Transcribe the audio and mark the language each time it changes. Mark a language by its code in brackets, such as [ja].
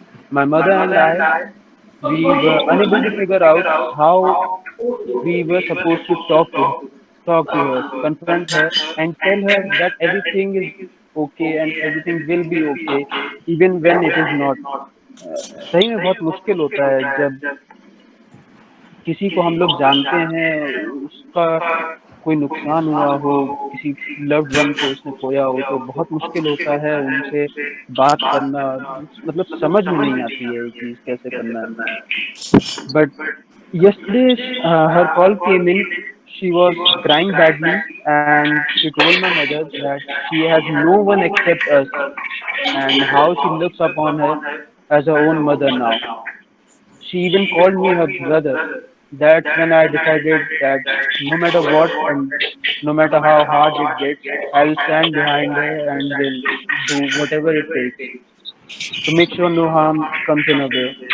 [en] My mother and I, we were unable to figure out how we were supposed to talk to her, confront her, and tell her that everything is okay and everything will be okay, even when it is not. [hi] सही में बहुत मुश्किल होता है जब किसी को हम लोग जानते हैं, उसका कोई नुकसान हुआ हो, किसी लव्ड वन को उसने खोया हो, तो बहुत मुश्किल होता है उनसे बात करना, मतलब समझ में नहीं आती है ये चीज़ कैसे करना है। [en] But yesterday, her call came in. She was crying badly, and she told my mother that she has no one except us, and how she looks upon her as her own mother now. She even called me her brother. That's when I decided that no matter what and no matter how hard it gets, I'll stand behind her and will do whatever it takes to make sure no harm comes in her way.